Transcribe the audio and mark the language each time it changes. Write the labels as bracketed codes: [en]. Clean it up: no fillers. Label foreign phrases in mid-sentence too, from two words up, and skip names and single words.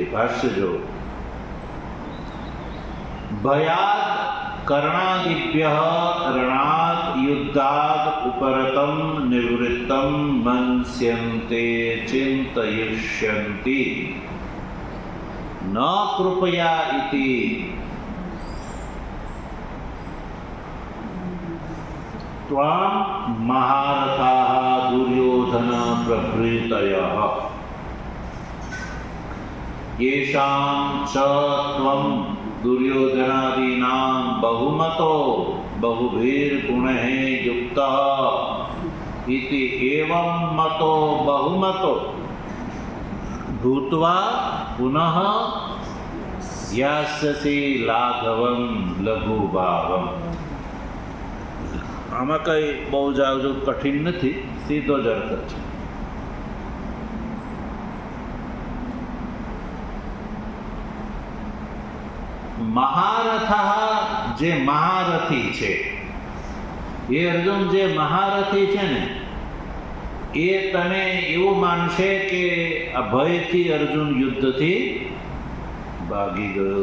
[sa] ભાષ્ય જો ભયાદ કર્ણાદિભ્ય રણાદ યુદ્ધાદ ઉપરતમ નિવૃત્તમ મન્સ્યન્તે ચિંતયિષ્યન્તિ ન કૃપયા ઇતિ ત્વં મહારથાઃ દુર્યોધન પ્રભૃતયઃ येषां च त्वं दुर्योधनादीनां बहुमतो बहुभिर्गुणैः युक्तः इति एवं मतो बहुमतो भूत्वा पुनः यास्यसि लाघवं लघुभावम्. [gu] આમાં કંઈ બહુ જાજુ કઠિન નથી, સીધો જ અર્થ છે. મહારથ જે મહારથી છે એ અર્જુન જે મહારથી છે ને એ તને એવું માનશે કે આ ભયથી અર્જુન યુદ્ધથી ભાગી ગયો.